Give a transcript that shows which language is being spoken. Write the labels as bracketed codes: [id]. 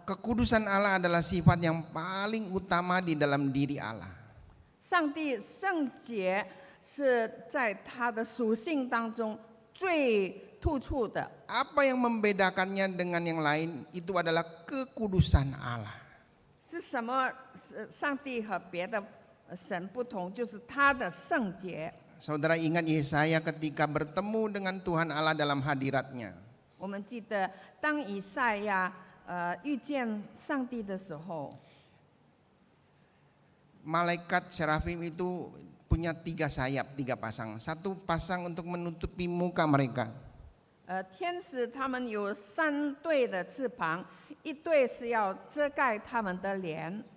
[id] Kekudusan Allah adalah sifat yang paling utama di dalam diri Allah. [zh] 上帝圣洁是在他的属性当中最突出的。 [id] Apa yang membedakannya dengan yang lain itu adalah kekudusan Allah. [zh] 是什么？上帝和别的神不同，就是他的圣洁。 [id] Saudara ingat Yesaya ketika bertemu dengan Tuhan Allah dalam hadiratnya. [zh] 我们记得，当以赛亚遇见上帝的时候， [id] Malaikat serafim itu punya 3 sayap, 3 pasang. 1 pasang untuk menutupi muka mereka. [zh] 天使他们有3对的翅膀，一对是要遮盖他们的脸，